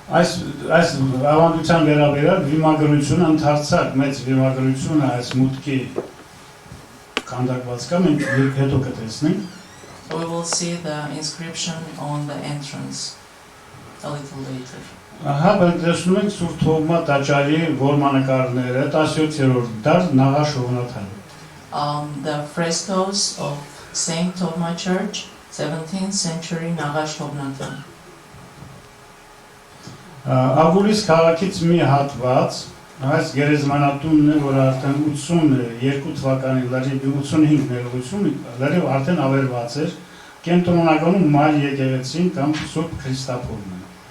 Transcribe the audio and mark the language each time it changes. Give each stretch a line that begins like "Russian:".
Armenian: Այս ավանդության վերաբերյալ վիմագրությունը ընդարձակ մեծ վիմագրությունը այս մուտքի քանդակված կա, մենք հետո կտեսնենք։
English: We will see the inscription on the entrance a little later.
Armenian: Ահա մենք տեսնում ենք Սուրբ Թովմա տաճարի որմանկարները 17-րդ դար Նաղաշ Հովնաթան։
English: The frescoes of Saint Tovma Church, 17th century Nagash Hobnatan.
Armenian: Ագուլիս քաղաքից մի հատված, այս գերեզմանատունն է, որ արդեն 82 թվականին լրիվ 85 ներողություն, արդեն ավերված էր, կենտրոնականում մայր եկեղեցին կամ Սուրբ Քրիստափորն է։